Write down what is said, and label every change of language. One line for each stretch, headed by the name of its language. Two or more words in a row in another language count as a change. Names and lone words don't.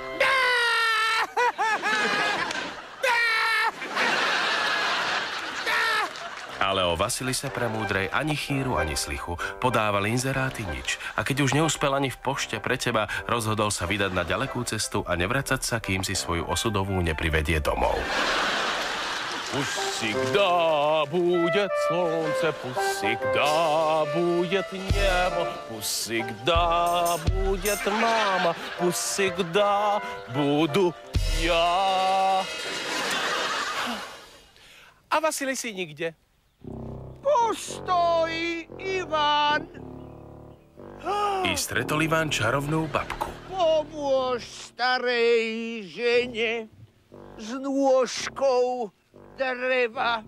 Slovak: Ale o Vasilise Premúdrej ani chýru, ani slichu, podával inzeráty nič. A keď už neúspel ani v pošte pre teba, rozhodol sa vydať na ďalekú cestu a nevracať sa, kým si svoju osudovú neprivedie domov.
Russian: Пусть всегда будет солнце, пусть всегда будет небо, пусть всегда будет мама, пусть всегда буду я.
Slovak: A Vasilisi nikde. Postoj, Ivan! I stretol Ivan čarovnú babku. Pomôž starej žene s nôžkou dreva.